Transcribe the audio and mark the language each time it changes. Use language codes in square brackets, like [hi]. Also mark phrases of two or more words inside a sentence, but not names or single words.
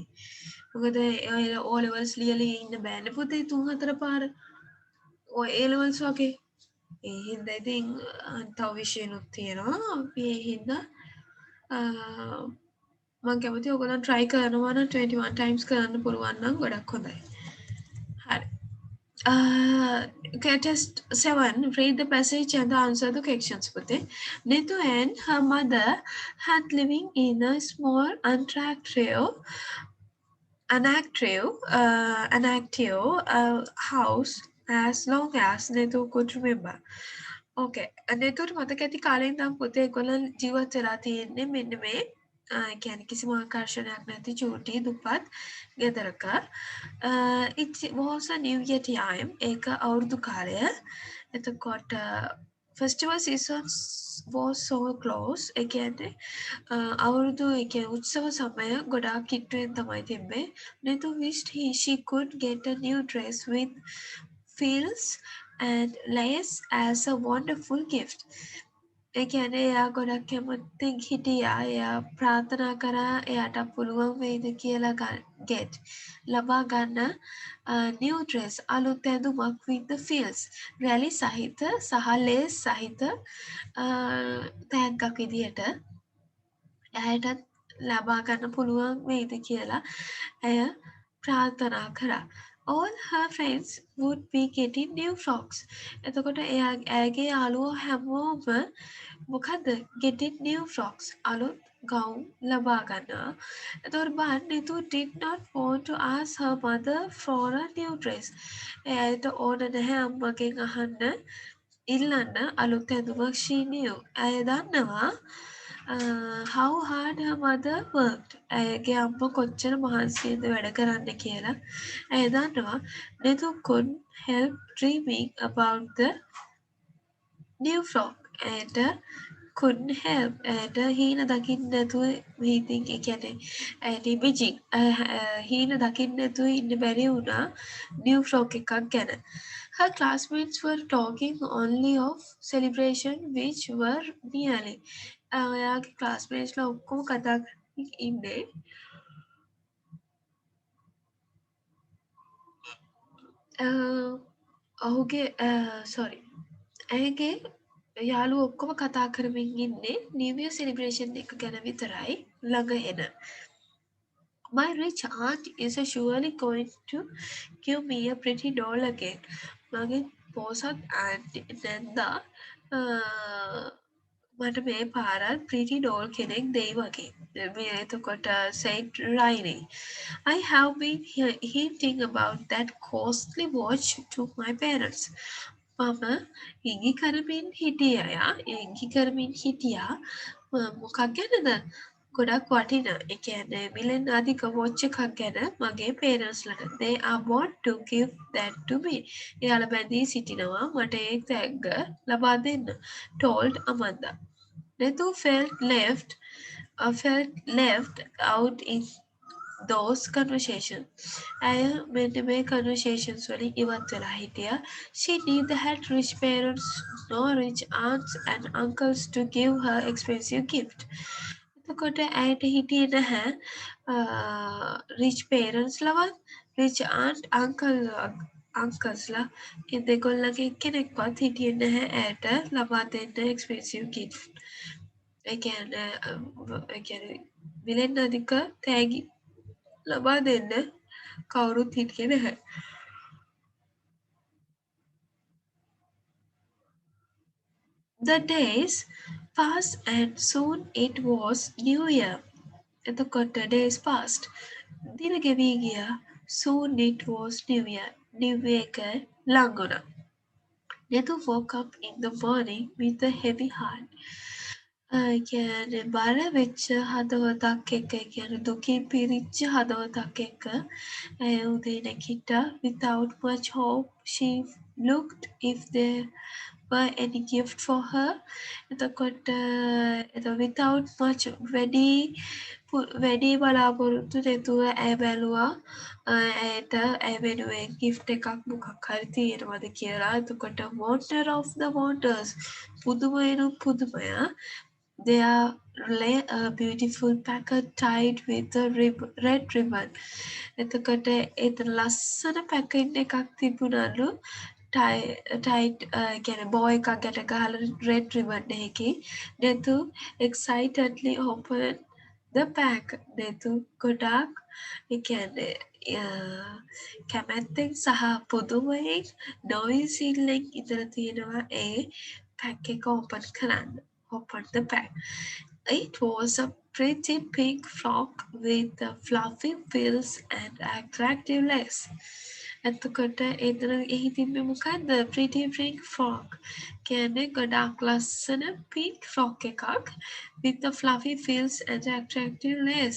[si] මොකද [en] O levels [si] ලියලා ඉන්න බෑනේ පුතේ 3-4 පාර. ඔය [en] A levels [si] වගේ. ඒ හින්දා ඉතින් තව විෂයනුත් තියෙනවා. අපි ඒ හින්දා මම කැමති ඔයගොල්ලන් try කරනවා නම් 21 times කරන්න පුළුවන් නම් ගොඩක් හොඳයි. හරි. [en] Okay, test 7. Read the passage and answer the questions. [si] Pute. [en] Netu and her mother had living in a small inactive house as long as Netu could remember. Okay. [si] Netuට මතක ඇති කාලේ ඉඳන් පුතේ ඒගොල්ලන් ජීවත් වෙලා තියෙන්නේ මෙන්න මේ කියන්නේ කිසිම ආකර්ෂණයක් නැති චූටි දුප්පත් ගෙදරක. [en] It was a new year time. [si] ඒක අවුරුදු කාලය. [en] එතකොට festival season was so close. [si] ඒ කියන්නේ අවුරුදු ඒ කියන්නේ උත්සව සමය ගොඩාක් කිට්ටුවෙන් තමයි තිබ්බේ. [en] Netu wished she could get a new dress with frills and lace as a wonderful gift. [si] ඒ කියන්නේ එයා ගොඩක් කැමතින් හිටියා. එයා ප්‍රාර්ථනා කරා එයාට පුළුවන් වෙයිද කියලා ලබා ගන්න [en] new dress [si] අලුත් ඇඳුමක් [en] with the frills [si] රැලි සහිත සහ ලේස් සහිත තෑග්ගක් විදියට එයාටත් ලබා ගන්න පුළුවන් වෙයිද කියලා ඇය ප්‍රාර්ථනා කරා. [en] All her friends would be getting new frocks. [si] එතකොට ඇයගේ යාළුවෝ හැමෝම මොකද [en] getting new frocks [si] අලුත් ගවුම් ලබා ගන්නවා. එතකොට බලන්න [en] Netu did not want to ask her mother for a new dress. [si] එයාට ඕන නැහැ අම්මගෙන් අහන්න ඉල්ලන්න අලුත් ඇඳුමක් [en] she knew. [si] ඇය දන්නවා [en] how hard her mother worked. [si] ඇයගේ අම්ම කොච්චර මහන්සියෙන්ද වැඩ කරන්න කියලා. ඇය දන්නවා [en] Netu couldn't help dreaming about the new frock. ඇයට couldn't help. [si] ඇයට හීන දකින්න නැතුව හිතින් ඒ කියන්නේ ඇයට ඉමේජින් හීන දකින්න නැතුව ඉන්න බැරි වුණා [en] new frock [si] එකක් ගැන. [en] Her classmates were talking only of celebration which were nearly. [si] එයාගේ classmatesලා ඔක්කොම කතා කරමින් ඉන්නේ ඔහුගේ sorry ඇයගේ යාළුවෝ ඔක්කොම කතා කරමින් ඉන්නේ [en] New Year celebration [si] එක ගැන විතරයි ළඟ එන. [en] My rich aunt is surely going to give me a pretty doll again. [si] මගේ පෝසත් ආන්ටි නැන්දා මට මේ පාරත් [en] pretty doll [si] කෙනෙක් දෙයි වගේ. මේ එතකොට said Riley. [en] I have been hinting about that costly watch to my parents. [si] මම ඉඟි කරමින් හිටියා මොකක් ගැනද? ගොඩක් වටිනා. ඒ කියන්නේ මිලෙන් අධික watch එකක් ගැන මගේ parents-ලට. [en] They are about to give that to me. [si] එයාලා බැඳී සිටිනවා මට ඒ තෑග්ග ලබා දෙන්න. [en] Told Amanda. Netu felt left out in those conversations. [si] ඇය මෙන්න මේ conversations වලින් ඉවත් වෙලා හිටියා. [en] She neither had rich parents nor rich aunts and uncles to give her expensive gift. [si] එතකොට ඇයට හිටියේ නැහැ [en] rich parents [si] ලවත් [en] rich aunt uncles [si] ලා ඒ දෙගොල්ලගේ කෙනෙක්වත් හිටියේ නැහැ ඇයට ලබා දෙන්න [en] expensive gift. [si] ඒ කියන්නේ මිලෙන් අධික තෑගි ලබා දෙන්න කවුරුත් හිටියේ නැහැ. [en] The days passed and soon it was New Year. එතකොට days passed. [si] දින ගෙවී ගියා. [en] Soon it was New Year. New Year [si] එක ළඟ වුණා. [en] Netu woke up in the morning with a heavy heart. [si] කියන්නේ බර වෙච්ච හදවතක් එක්ක කියන්නේ දුකින් පිරිච්ච හදවතක් එක්ක ඇය උදේ නැගිට්ටා. [en] Without much hope she looked if there were any gift for her. [si] එතකොට [en] without much [si] වැඩි බලාපොරොත්තු නැතුව ඇය බැලුවා ඇයට ඇය වෙනුවෙන් gift එකක් මොකක් හරි තියෙනවද කියලා. [en] එතකොට wonder of the wonders [si] පුදුමයනුම් පුදුමයා. [en] There lay a beautiful packet tied with a red ribbon. [si] එතකොට එතන ලස්සන පැකට් එකක් තිබුණලු tight කියන්නේ බෝ එකක් ගැට ගහලා [en] red ribbon [si] එකකින්. [en] Netu excitedly opened the pack. [si] Netu ගොඩාක් ඒ කියන්නේ කැමැත්තෙන් සහ පුදුමයෙන් නොවිසිල්ලෙන් ඉඳලා තියෙනවා ඒ පැක් එක open කරන්න. [en] Opened the pack. It was a pretty pink frock with fluffy frills and attractive lace. [si] එතකොට එහි තිබ්බේ මොකක්ද? [en] Pretty pink frock. [si] කියන්නේ ගොඩාක් ලස්සන [en] pink frock [si] එකක් [en] with the fluffy frills and attractive lace.